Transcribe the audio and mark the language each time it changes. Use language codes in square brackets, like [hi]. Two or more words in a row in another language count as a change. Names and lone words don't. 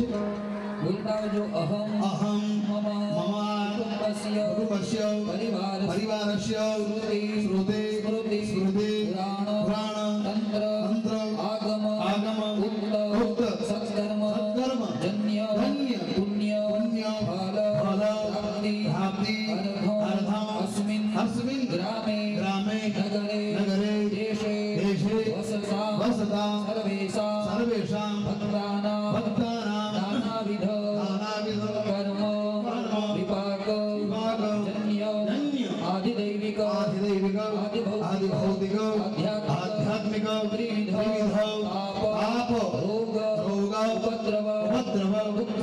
[gu] બોલતા જો [sa] અહમ મમ કુટુંબસ્ય પરિવારસ્ય શ્રુતે પુરાણ તંત્ર આગમ ઉક્ત સત્કર્મ જન્ય પુણ્ય ફલ પ્રાપ્તિ અર્થમ अस्मिन् ग्रामे नगरे देशे वसता सर्वेषां भक्तानां नानाविध कर्म विपाक जन्य आदिदैविक आदिभौतिक आध्यात्मिक त्रिविध पाप रोग उपद्रव दुःख